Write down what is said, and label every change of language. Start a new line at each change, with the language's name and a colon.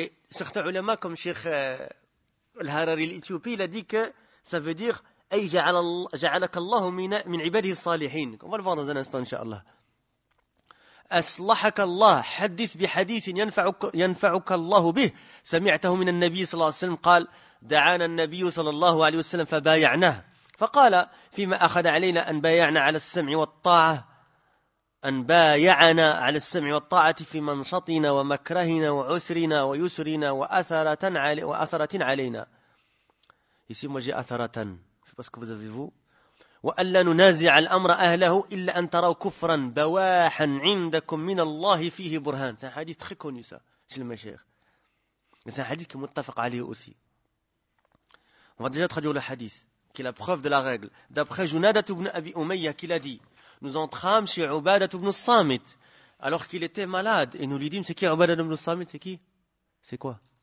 French: Certains ulama comme Cheikh Al-Harari l'Ethiopie, il a dit que ça veut dire
Arabic: أي جعلك الله من عباده الصالحين.
French: On va le voir dans un instant, inshallah.
Arabic: أصلحك الله حدث بحديث ينفعك الله به سمعته من النبي صلى الله عليه وسلم قال دعانا النبي صلى الله عليه وسلم فبايعناه فقال فيما أخذ علينا أن بايعنا على السمع والطاعة أن بايعنا على السمع والطاعة في منشطنا ومكرهنا وعسرنا ويسرنا وأثرة علينا.
French: Ici moi j'ai أثرة. Parce que vous avez vu.
Arabic: وأن لا ننازع الأمر أهله إلا أن تروا كفرا بواحا عندكم من الله فيه برهان.
French: C'est un hadith très connu ça chez le Mashaykh. C'est un hadith qui est متفق عليه aussi. On va déjà traduire le hadith. Qui est la preuve de la règle. D'après Junadat ibn Abi Umayya, qui l'a dit, nous entrâmes chez Ubadat ibn Samit, alors qu'il était malade, et nous lui dîmes, c'est qui Ubadat ibn Samit? C'est qui? C'est quoi?